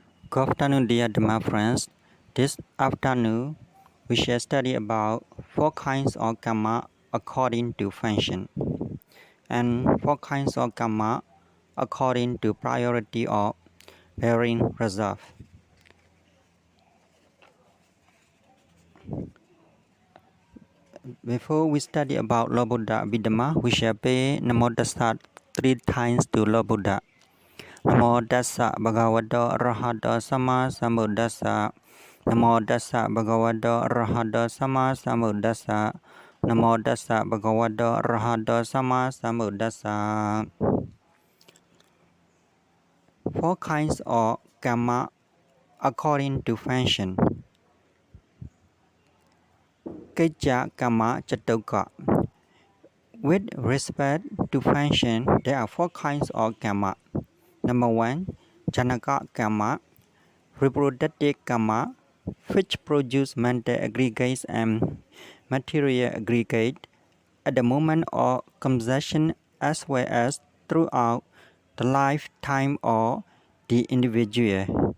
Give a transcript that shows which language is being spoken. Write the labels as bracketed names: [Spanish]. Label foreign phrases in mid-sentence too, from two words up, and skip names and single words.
[English] Good afternoon, dear Dhamma friends. This afternoon, we shall study about 4 kinds of Kamma according to function, and 4 kinds of Kamma according to priority of bearing result. Before we study about Lord Buddha Abhidhammar, we shall pay [Pali] Namo Tassa [English] 3 times to Lord Buddha. [Pali] Namo Tassa Bhagavato Arahato Sama Sambuddhassa. Namo Tassa Bhagavato Arahato Sama Sambuddhassa. Namo Tassa Bhagavato Arahato Sama Sambuddhassa. [English] 4 kinds of Kamma according to function. [Pali] Kicca-Kamma Catukka. [English] With respect to function, there are 4 kinds of Kamma. Number 1, Kicca-Kamma, reproductive Kamma, which produce mental aggregates and material aggregate at the moment of conception as well as throughout the lifetime of the individual.